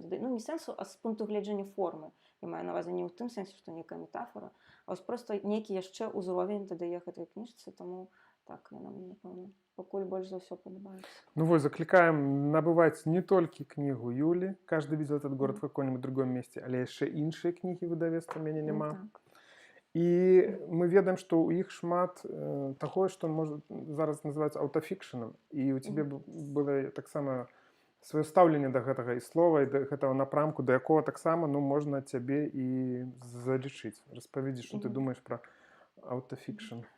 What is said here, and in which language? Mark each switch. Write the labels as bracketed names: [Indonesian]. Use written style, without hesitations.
[Belarusian] Ну, не сэнсу, а з пункту гледжання формы. Я маю на ўвазе не ў тым сэнсе, што нейкая метафора, а вось проста нейкі яшчэ ўзровень дадае гэтай кніжцы, таму так, яна мне, напэўна, пакуль больш за ўсё падабаецца. [Russian] Ну вот, закликаем набывать не только книгу Юли «Каждый видел этот город в каком-нибудь другом месте», [Belarusian] але яшчэ іншыя кнігі выдавецтва «Мяне няма». Так. І мы ведаем, што ў іх шмат таго, што зараз называецца аўтафікшаном. І у цябе было таксама сваё стаўленне да гэтага і слова, і да гэтага напрамку, да якога таксама можна цябе і залічыць. Распавядзі, што ты думаеш пра аўтафікшн.